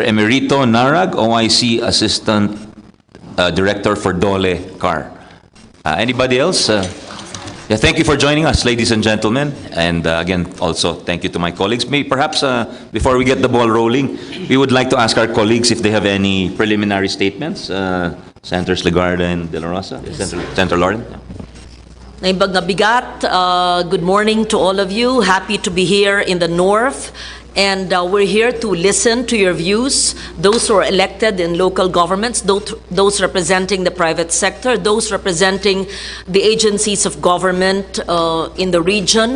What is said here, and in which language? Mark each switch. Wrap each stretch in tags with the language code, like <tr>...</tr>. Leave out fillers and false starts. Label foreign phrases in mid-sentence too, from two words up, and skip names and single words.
<en>Emerito Narag, OIC Assistant Director for Dole CAR. Anybody else? Yeah, thank you for joining us, ladies and gentlemen. And again, also thank you to my colleagues. Perhaps before we get the ball rolling, we would like to ask our colleagues if they have any preliminary statements. Senators Legarda and De La Rosa. Yes. Senator Lauren.</en> <ilo>Naibag nga bigat.</ilo> <en>Good morning to all of you. Happy to be here in the North. And we're here to listen to your views, those who are elected in local governments, those representing the private sector, those representing the agencies of government in the region.</en>